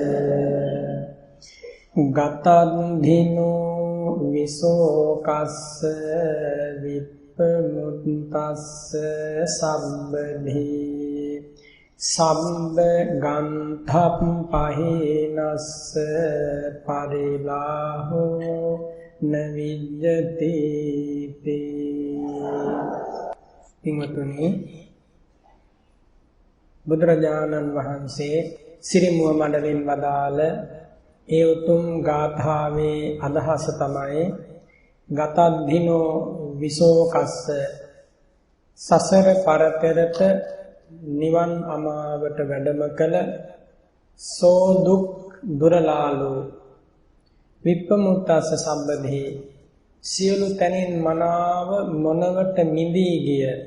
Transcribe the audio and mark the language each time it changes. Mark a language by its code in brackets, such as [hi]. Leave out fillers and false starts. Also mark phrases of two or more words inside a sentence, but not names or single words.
[pi] ගතන්ධිනෝ විසෝකස්ස විප්පමුත්තස්ස සම්බධී සම්බ ගන්ධප් පහේනස්ස පරිලාහෝ නවිජ්ජති [si] පින්වතුනි බුදුරජාණන් වහන්සේ සිරිමුව මඩලින් වදාළ ඒ උතුම් ගාථාවේ අදහස තමයි [pi] ගතද්ධිනෝ විසෝකස්ස [si] සසර පරතරට නිවන් අමාවට වැඩම කළ සෝ දුක් දුරලාලු [pi] විප්පමුත්තස්ස සම්බධි [si] සියලු තැනින් මනාව මොනවට මිදී ගිය